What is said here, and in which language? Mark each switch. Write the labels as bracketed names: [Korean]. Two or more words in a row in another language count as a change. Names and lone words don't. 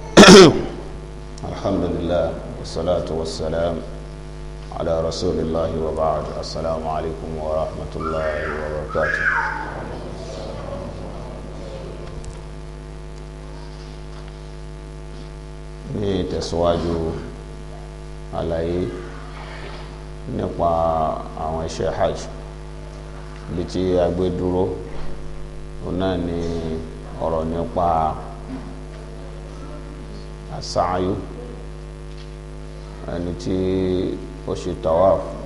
[Arabic] الحمد لله والصلاة والسلام على رسول الله وبعد. السلام عليكم ورحمة الله وبركاته. [Yoruba] ní tẹ̀síwájú àlàyé nípa àwọn iṣẹ́ hajj bí tí a gbé dúró òun náà ni ọ̀rọ̀ nípa àsáyú ẹni tí ó ṣe tawaf